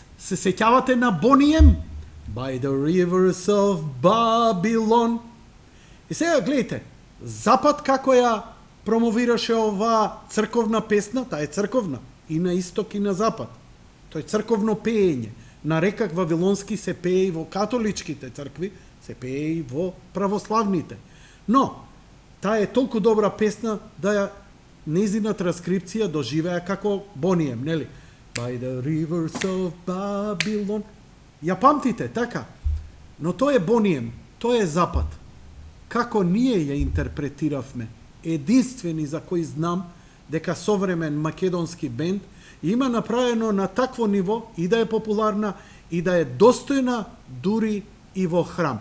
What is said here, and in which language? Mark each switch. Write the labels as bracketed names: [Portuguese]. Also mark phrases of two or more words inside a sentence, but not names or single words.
[Macedonian] Се сеќавате на Бонием? [English] By the rivers of Babylon. [Macedonian] И сега гледайте, Запад како ја промовираше оваа црковна песна, таа е црковна, и на исток и на запад. Тоа е црковно пеење. На рекак Вавилонски се пее и во католичките цркви, се пее и во православните. Но, таа е толку добра песна да ја незина транскрипција доживеа како Бонием, нели? [English] By the rivers of Babylon. [Macedonian] Ја памтите, така? Но тоа е Бонием, тоа е Запад. Како ние ја интерпретиравме, единствени за кој знам дека современ македонски бенд има направено на такво ниво и да е популарна и да е достојна дури и во храм.